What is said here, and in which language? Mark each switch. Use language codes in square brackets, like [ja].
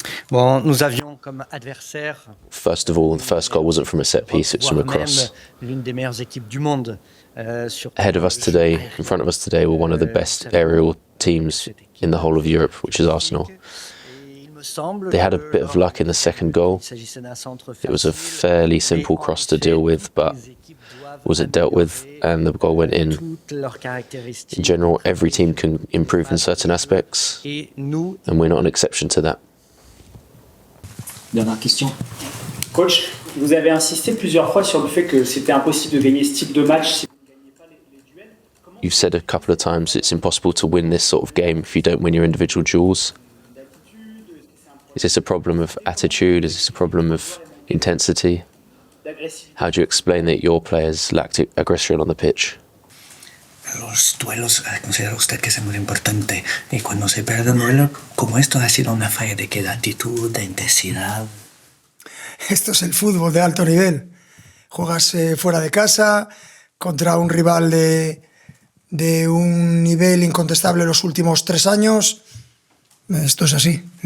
[fr] Bon, nous avions comme adversaire. [en] First of all, the first goal wasn't from a set piece, it's from a cross. [fr] L'une des meilleures équipes du monde. [en] Ahead of us today, in front of us today, were one of the best aerial teams in the whole of Europe, which is Arsenal. They had a bit of luck in the second goal. It was a fairly simple cross to deal with, but was it dealt with and the goal went in. In general, every team can improve in certain aspects, and we're not an exception to that. [fr] Dernière question. Coach, vous avez insisté plusieurs fois sur le fait que c'était impossible de gagner ce type de match si vous ne gagnez pas les duels. [en] You've said a couple of times it's impossible to win this sort of game if you don't win your individual duels. Is this a problem of attitude? Is this a problem of intensity? How do you explain that your players lacked aggression on the pitch? [es] Los duelos considera usted que es muy importante y cuando se pierde un duelo como esto ha sido una falla de qué, de actitud, de intensidad. Esto es el fútbol de alto nivel. Juegas fuera de casa contra un rival de un nivel incontestable los últimos 3 años. Esto es así.